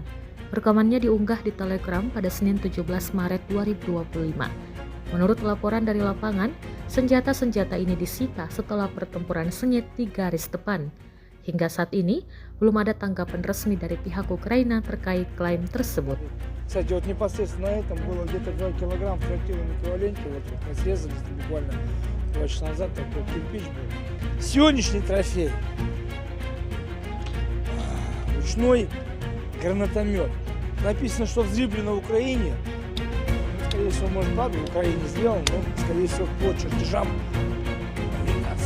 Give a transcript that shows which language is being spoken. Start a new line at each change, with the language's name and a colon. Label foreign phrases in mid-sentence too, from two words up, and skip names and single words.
Indonesian: Rekamannya diunggah di Telegram pada Senin 17 Maret 2025. Menurut laporan dari lapangan, senjata-senjata ini disita setelah pertempuran sengit di garis depan. Hingga saat ini, belum ada tanggapan resmi dari pihak Ukraina terkait klaim tersebut.
Russian: Кстати, вот непосредственно на этом было где-то 2 килограмма в трактирном эквиваленте. Вот мы срезали буквально 2 часа назад, такой кирпич был. Сегодняшний трофей. Ручной гранатомет. Написано, что взрыблено в Украине. Скорее всего, может, правда, в Украине сделан, но, скорее всего, по чертежам американских.